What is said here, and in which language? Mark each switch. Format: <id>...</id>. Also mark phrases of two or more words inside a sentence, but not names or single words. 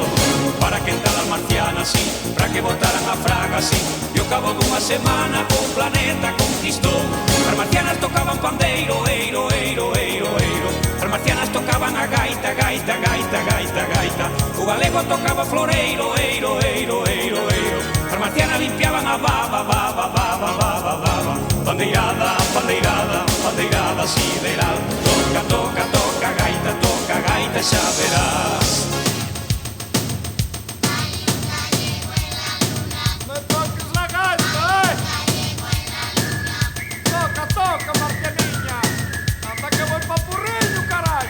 <gl>Para que entrar as marcianas, sí, para que botaran a fraga, sí, e ao cabo dunha semana o planeta conquistou. As marcianas tocaban pandeiro, eiro, eiro, eiro, eiro. As marcianas tocaban a gaita, gaita, gaita, gaita, gaita. O galego tocaba floreiro, eiro, eiro, eiro, eiro. As marcianas limpiaban a baba, baba, baba, baba, baba. Bandeirada, bandeirada, bandeirada sideral. Toca, toca, toca, gaita, xa verás.</gl> <es>Hay un galego en la luna. ¡Me toques la gaita, eh! Galego en la luna.</es> <gl>¡Toca, toca, Marcianiña!</gl> <es>¡Anda que voy pa' Purriño, carajo!</es>